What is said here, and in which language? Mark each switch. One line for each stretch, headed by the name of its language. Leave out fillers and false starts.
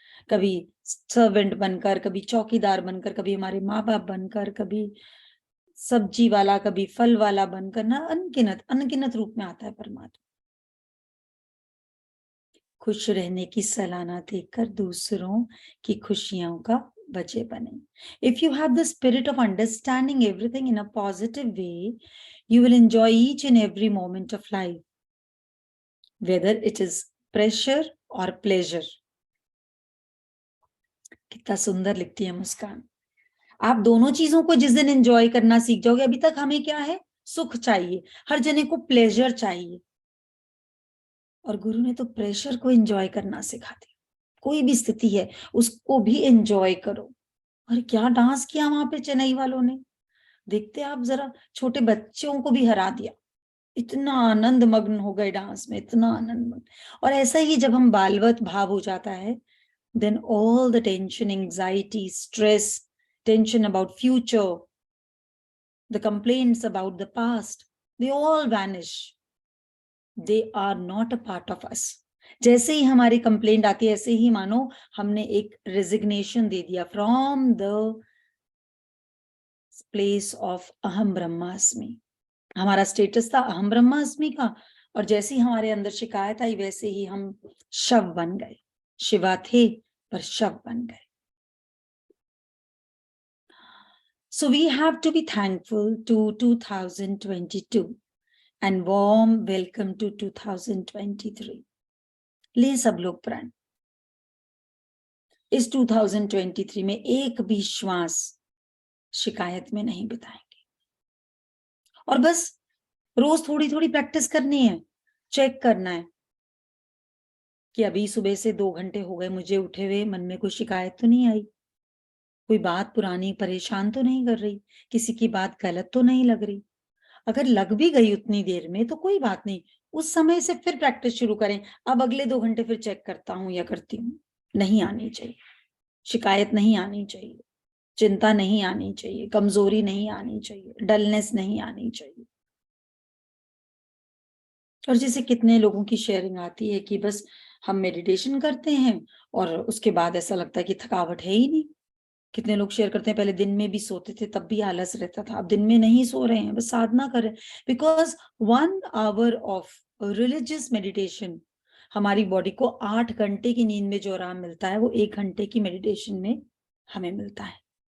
Hindi: कभी सर्वेंट बनकर, कभी चौकीदार बनकर, कभी हमारे माँ बाप बनकर, कभी सब्जी वाला, कभी फल वाला बनकर, ना अनगिनत अनगिनत रूप में आता है परमात्मा। खुश रहने की सलाह ना देकर दूसरों की खुशियों का वजह बने।
English: If you have the spirit of understanding everything in a positive way, you will enjoy each and every moment of life, whether it is pressure or pleasure.
Hindi: कितना सुंदर लिखती है मुस्कान। आप दोनों चीजों को जिस दिन एंजॉय करना सीख जाओगे, अभी तक हमें क्या है, सुख चाहिए, हर जने को प्लेजर चाहिए, और गुरु ने तो प्रेशर को एंजॉय करना सिखा दिया। कोई भी स्थिति है उसको भी एंजॉय करो। और क्या डांस किया वहां पे चेन्नई वालों ने, देखते आप जरा, छोटे बच्चों को भी हरा दिया, इतना आनंद मग्न हो गए डांस में, इतना आनंद मग्न। और ऐसा ही जब हम बालवत भाव हो जाता है,
English: then all the tension, anxiety, stress, tension about future, the complaints about the past, they all vanish. They are not a part of us.
Hindi: जैसे ही हमारी कंप्लेंट आती है, ऐसे ही मानो हमने एक रेजिग्नेशन दे दिया
English: from the place of
Hindi: अहम ब्रह्मास्मि। हमारा स्टेटस था अहम ब्रह्मास्मि का, और जैसे ही हमारे अंदर शिकायत आई, वैसे ही हम शव बन गए। शिवा थे पर शव बन गए।
English: So we have to be thankful to 2022 and warm welcome to 2023.
Hindi: ले सब लोग प्रण। इस 2023 में एक भी श्वास शिकायत में नहीं बिताएंगे, और बस रोज थोड़ी थोड़ी प्रैक्टिस करनी है, चेक करना है कि अभी सुबह से 2 घंटे हो गए मुझे उठे हुए, मन में कोई शिकायत तो नहीं आई, कोई बात पुरानी परेशान तो नहीं कर रही, किसी की बात गलत तो नहीं लग रही। अगर लग भी गई उतनी देर में तो कोई बात नहीं, उस समय से फिर प्रैक्टिस शुरू करें। अब अगले 2 घंटे फिर चेक करता हूं या करती हूँ। नहीं आनी चाहिए शिकायत, नहीं आनी चाहिए चिंता, नहीं आनी चाहिए कमजोरी, नहीं आनी चाहिए डलनेस, नहीं आनी चाहिए। और जैसे कितने लोगों की शेयरिंग आती है कि बस हम मेडिटेशन करते हैं और उसके बाद ऐसा लगता है कि थकावट है ही नहीं। कितने लोग शेयर करते हैं पहले दिन में भी सोते थे तब भी आलस रहता था, अब दिन में नहीं सो रहे हैं, बस साधना कर रहे हैं।
English: because 1 hour of religious meditation
Hindi: हमारी बॉडी को 8 घंटे की नींद में जो आराम मिलता है, वो 1 घंटे की मेडिटेशन में हमें मिलता है।